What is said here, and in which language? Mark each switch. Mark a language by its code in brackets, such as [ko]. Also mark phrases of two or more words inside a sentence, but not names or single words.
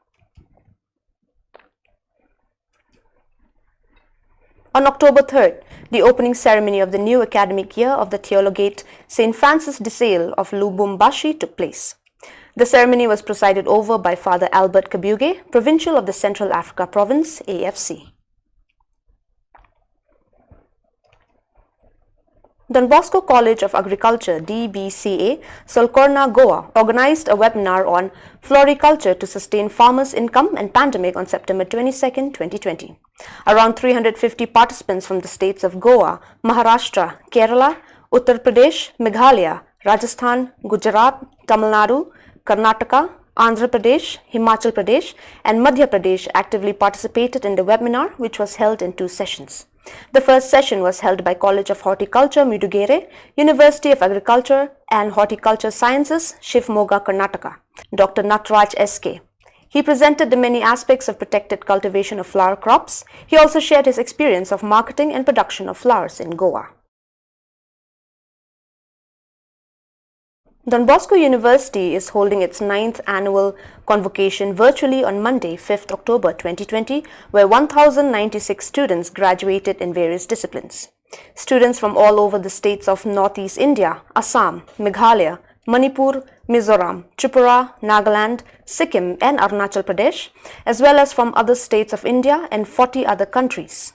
[en] On October 3rd, the opening ceremony of the new academic year of the Theologate St. Francis de Sales of Lubumbashi took place. The ceremony was presided over by Father Albert Kabuge, Provincial of the Central Africa Province, AFC. Don Bosco College of Agriculture, DBCA, Solcorna, Goa, organized a webinar on floriculture to sustain farmers' income and pandemic on September 22, 2020. Around 350 participants from the states of Goa, Maharashtra, Kerala, Uttar Pradesh, Meghalaya, Rajasthan, Gujarat, Tamil Nadu, Karnataka, Andhra Pradesh, Himachal Pradesh, and Madhya Pradesh actively participated in the webinar, which was held in 2 sessions. The first session was held by College of Horticulture, Mudugere, University of Agriculture and Horticulture Sciences, Shivamogga, Karnataka, Dr. Natraj S.K. He presented the many aspects of protected cultivation of flower crops. He also shared his experience of marketing and production of flowers in Goa. Don Bosco University is holding its 9th annual convocation virtually on Monday, 5th October 2020, where 1,096 students graduated in various disciplines. Students from all over the states of Northeast India, Assam, Meghalaya, Manipur, Mizoram, Tripura, Nagaland, Sikkim and Arunachal Pradesh, as well as from other states of India and 40 other countries.